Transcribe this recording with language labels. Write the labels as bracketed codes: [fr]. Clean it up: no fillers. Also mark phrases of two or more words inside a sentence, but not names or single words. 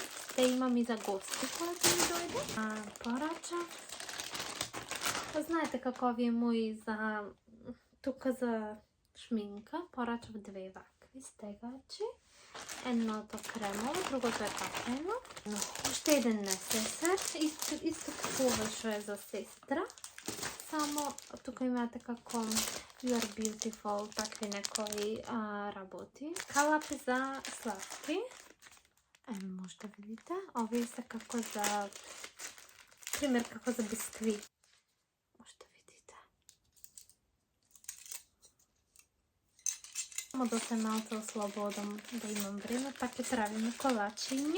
[mk] Те имам и за гости кои ќе ми дојде. Порачав, знаете како овие мои за тука за шминка, порачав две вакви стегачи. Едното кремово, другото е кафено. Уште еден несесер, исто како ова што е за сестра. Само тука имате како [en] You are beautiful, [mk] такви некои работи. Калапи за сладки. Може да видите. Овие се како за, пример како за бискви. Може да видите. Само да се малце ослободам, да имам време, пак ќе правиме колачиња.